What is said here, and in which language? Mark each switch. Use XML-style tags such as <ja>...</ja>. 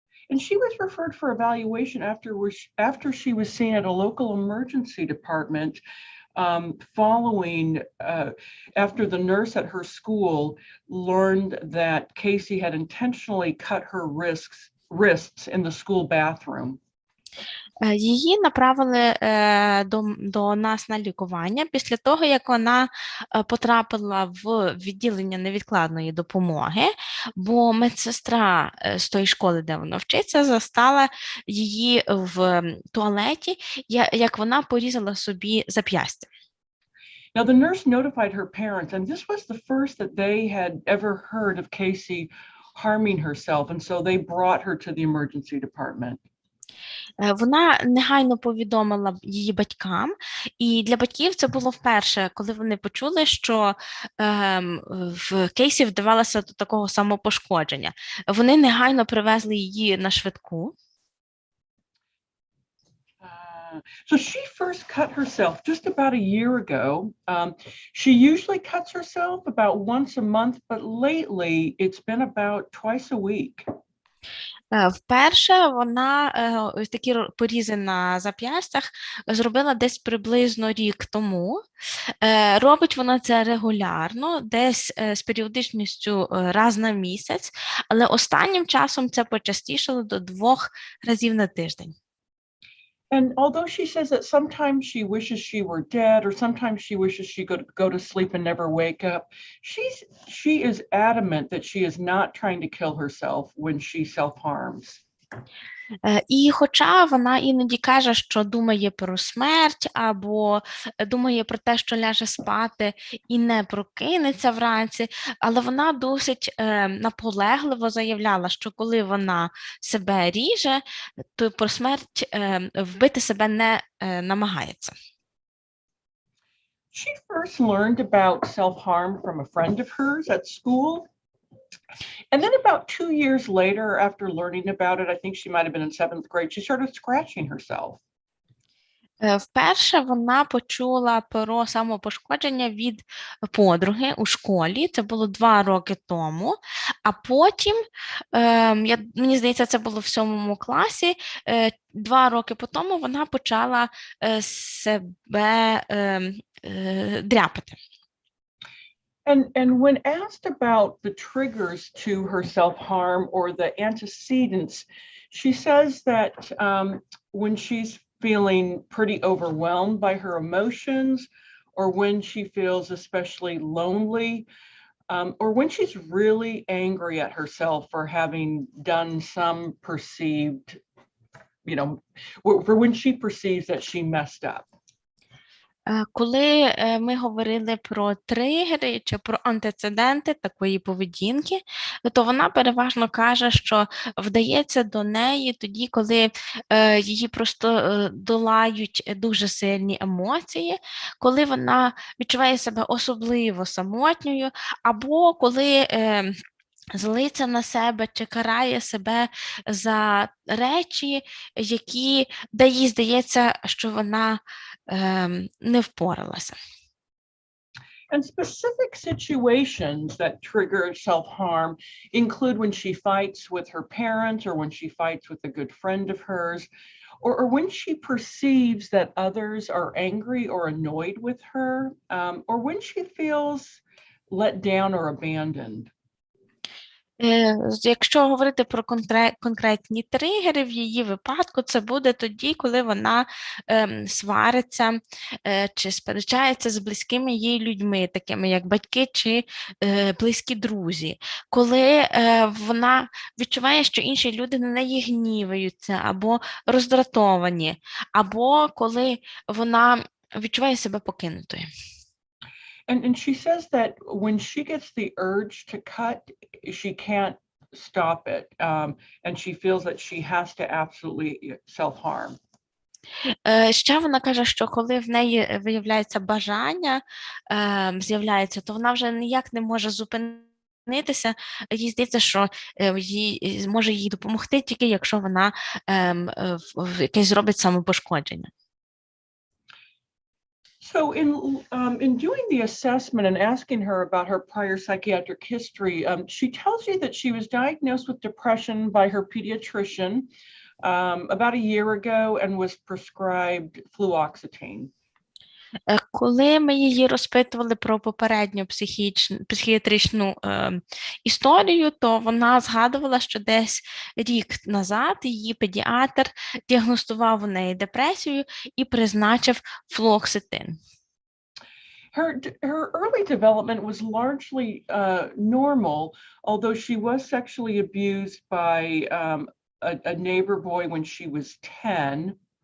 <en>And she was referred for evaluation after she was seen at a local emergency department following after the nurse at her school learned that Casey had intentionally cut her wrists in the school bathroom.</en> <uk>Її направили до нас на лікування після того, як вона потрапила в відділення невідкладної допомоги, бо медсестра з тої школи, де вона вчиться, застала її в туалеті, як вона порізала собі зап'ястя.</uk> <en>Now, the nurse notified her parents, and this was the first that they had ever heard of Casey harming herself, and so they brought her to the emergency department.</en> <uk>Вона негайно повідомила її батькам, і для батьків це було вперше, коли вони почули, що в Кейсі вдавалося до такого самопошкодження. Вони негайно привезли її на швидку.</uk> <en>So she first cut herself just about a year ago. She usually cuts herself about once a month, but lately it's been about twice a week.</en> <uk>Вперше вона ось такі порізи на зап'ястях зробила десь приблизно рік тому. Робить вона це регулярно, десь з періодичністю раз на місяць, але останнім часом це почастішало до 2 разів на тиждень.</uk> <en>And although she says that sometimes she wishes she were dead, or sometimes she wishes she could go to sleep and never wake up, she is adamant that she is not trying to kill herself when she self-harms.</en> <uk>І хоча вона іноді каже, що думає про смерть, або думає про те, що ляже спати і не прокинеться вранці, але вона досить наполегливо заявляла, що коли вона себе ріже, то про смерть вбити себе не намагається.</uk> <en>She first learned about self-harm from a friend of hers at school. And then about 2 years later, after learning about it, I think she might have been in 7th grade, she started scratching herself.</en> <uk>Вперше вона почула про самопошкодження від подруги у школі, це було 2 роки тому, а потім, мені здається, це було в 7 класі, 2 роки по тому вона почала себе дряпати.</uk> <en>And when asked about the triggers to her self-harm or the antecedents, she says that when she's feeling pretty overwhelmed by her emotions, or when she feels especially lonely, or when she's really angry at herself for having done some perceived, for when she perceives that she messed up.</en> <uk>Коли ми говорили про тригери чи про антецеденти такої поведінки, то вона переважно каже, що вдається до неї тоді, коли її просто долають дуже сильні емоції, коли вона відчуває себе особливо самотньою, або коли злиться на себе чи карає себе за речі, де їй здається, що вона не впоралася.</uk> <en>And specific situations that trigger self-harm include when she fights with her parents, or when she fights with a good friend of hers, or when she perceives that others are angry or annoyed with her, or when she feels let down or abandoned.</en> <uk>Якщо говорити про конкретні тригери, в її випадку це буде тоді, коли вона свариться чи сперечається з близькими їй людьми, такими як батьки чи близькі друзі, коли вона відчуває, що інші люди на неї гніваються або роздратовані, або коли вона відчуває себе покинутою.</uk> <en>And she says that when she gets the urge to cut, she can't stop it. And she feels that she has to absolutely self-harm.</en> <uk>Ще вона каже, що коли в неї виявляється бажання, з'являється, то вона вже ніяк не може зупинитися. Їй здається, що може їй допомогти тільки, якщо вона якесь зробить самопошкодження.</uk> <en>So in doing the assessment and asking her about her prior psychiatric history, she tells you that she was diagnosed with depression by her pediatrician about a year ago and was prescribed fluoxetine.</en> <uk>Коли ми її розпитували про попередню психіатричну історію, то вона згадувала, що десь рік назад її педіатр діагностував у неї депресію і призначив флоксетин.</uk> <en>Her early development was largely normal, although she was sexually abused by a neighbor boy when she was 10.</en>